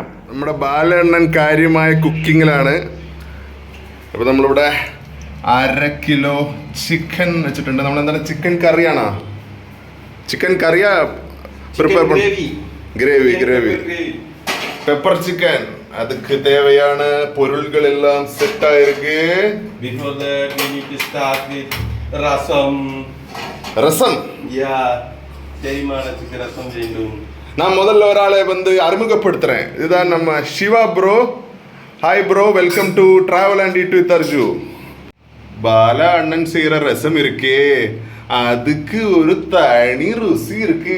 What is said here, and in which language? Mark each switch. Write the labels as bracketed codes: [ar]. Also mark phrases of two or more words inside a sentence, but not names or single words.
[ml] നമ്മുടെ ബാലണ്ണൻ കാര്യമായ കുക്കിങ്ങിലാണ്. അപ്പോൾ നമ്മളിവിടെ 1/2 കിലോ ചിക്കൻ വെച്ചിട്ടുണ്ട്. നമ്മളെന്താണ് ചിക്കൻ കറിയാണോ? ചിക്കൻ കറിയാ [en] prepare gravy pepper chicken. [ta] அதுக்கு தேவையான பொருள்கள் எல்லாம் செட் ஆயிருக்கு. [en] Before that we need to start with ரசம். [ta] தெரியுமான சிக்கன் ரசம் வேண்டும். நான் முதல்ல ஒரு ஆளை வந்து அறிமுகப்படுத்துறேன். இதுதான் நம்ம சிவா ப்ரோ. [en] Hi bro, welcome to Travel and Eat with Arju. [ta] பால அண்ணன் செய்யற ரசம் இருக்கே, அதுக்கு ஒரு தனி ருசி இருக்கு.